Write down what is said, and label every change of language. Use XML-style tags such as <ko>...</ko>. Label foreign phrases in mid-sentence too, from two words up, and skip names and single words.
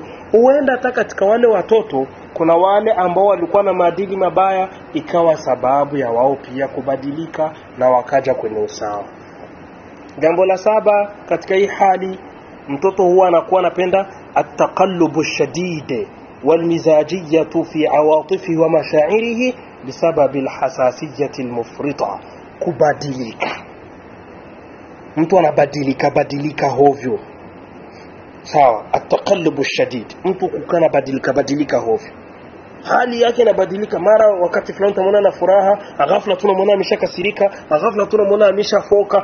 <sw>Huenda hata katika wale watoto kuna wale ambao walikuwa na maadili mabaya, ikawa sababu ya wao pia kubadilika na wakaja kwenye usawa. Jambo la 7 katika hii hali, mtoto huwa anakuwa anapenda</sw> <ar>التقلب الشديد والمزاجية في عواطفه ومشاعره بسبب الحساسية المفرطة.</ar> <sw>kubadilika, mtu anabadilika hovyo. Sawa,</sw> <ar>التقلب الشديد,</ar> <sw>mtu kukana badilika hovyo, hali yake inabadilika. Mara wakati fulani tunamwona na furaha, ghafla tunamwona ameshakasirika, ghafla tunamwona ameshafoka.</sw>